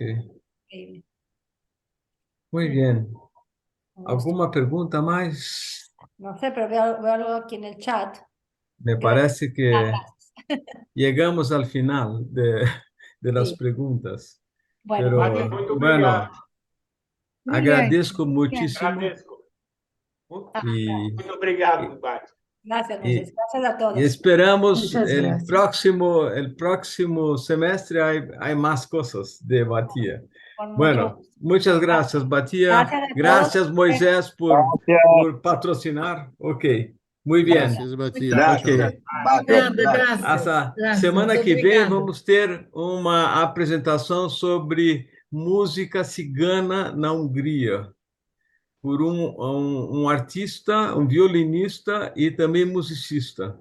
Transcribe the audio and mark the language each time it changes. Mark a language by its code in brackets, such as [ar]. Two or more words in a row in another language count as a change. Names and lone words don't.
[es] Es increíble. Muy Mm, bien. un gusto. ¿Alguna pregunta más? No sé, pero veo algo aquí en el chat. Me Gracias. parece que Gracias. llegamos al final de las Sí, preguntas, bueno, muy Mati, pero bien. [pt] muito obrigado. [es] bueno, Muy bien. agradezco Muy bien. muchísimo [pt] Agradeço. Ah, [es] y, [pt] Muito obrigado, [es] y, Mati. gracias, Moisés. y- Gracias a y todos. esperamos [pt] Muitas graças. [es] el próximo semestre hay más cosas de Batía. Con mucho Bueno, gusto. muchas gracias, Batía. Gracias a todos. Gracias, Moisés, por patrocinar. Ok, muy bien. Gracias, Matia. [pt] Tchau, Ok. tchau. Graças, Bate, Obrigada, graças. graças, Essa graças. semana Muito que vem obrigada. vamos ter uma apresentação sobre música cigana na Hungria, por um artista, um violinista e também musicista.